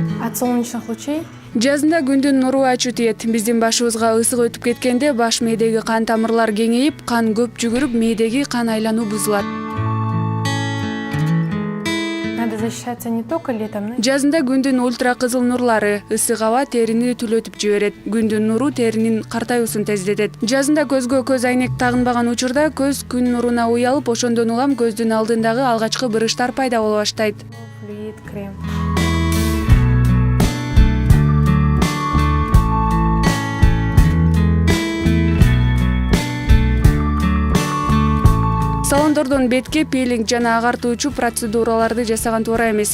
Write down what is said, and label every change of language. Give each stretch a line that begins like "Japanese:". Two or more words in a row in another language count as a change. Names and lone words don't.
Russian: От солнечных лучей?
Kyrgyz: Жазында күндүн нуру ачуу тиет. Биздин башыбызга ысык өтүп кеткенде баш мээдеги кан тамырлар кеңейип, кан көп жүгүрүп, мээдеги кан айлануу бузулат.
Russian: Надо защищаться не только летом, но...
Kyrgyz: Жазында күндүн ультра кызыл нурлары ысык аба терини түлөтүп жиберет. Күндүн нуру теринин картаюусун тездетет. Жазында көзгө көз айнек тагынбаган учурда көз күн нуруна уялып, ошондон улам көздүн алдындагы алгачкы бырыштар пайда боло баштайт.
Russian: Флюид, крем.
Kyrgyz: Салондордон бетке пилинг жана агартуучу процедураларды жасаган туура эмес.